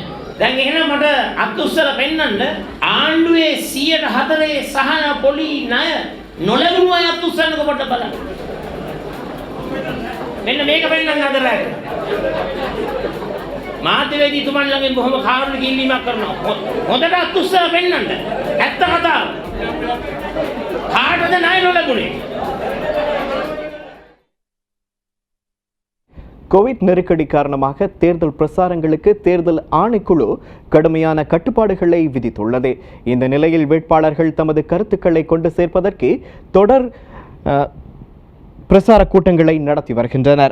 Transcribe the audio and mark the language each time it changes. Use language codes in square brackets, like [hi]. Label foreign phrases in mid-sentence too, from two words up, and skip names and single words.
[si] දැන් එහෙනම් මට අත්උස්සර පෙන්නන්න ආණ්ඩුවේ 104 සහන පොලි ණය නොලැබුණු අය අත්උස්සන්නක පොඩ්ඩක් බලන්න. මෙන්න මේක පෙන්නන්න හදලා මාධ්‍යවේදීතුමන් ළඟින් බොහොම කාරුණික ඉල්ලීමක් කරනවා. හොඳට අත්උස්සර පෙන්නන්න. ඇත්ත කතාව. කාටද ණය නොලැබුණේ? [ta] கோவிட் நெருக்கடி காரணமாக தேர்தல் பிரசாரங்களுக்கு தேர்தல் ஆணைக்குழு கடுமையான கட்டுப்பாடுகளை விதித்துள்ளது. இந்த நிலையில் வேட்பாளர்கள் தமது கருத்துக்களை கொண்டு சேர்ப்பதற்கு தொடர் பிரசார கூட்டங்களை நடத்தி வருகின்றனர்.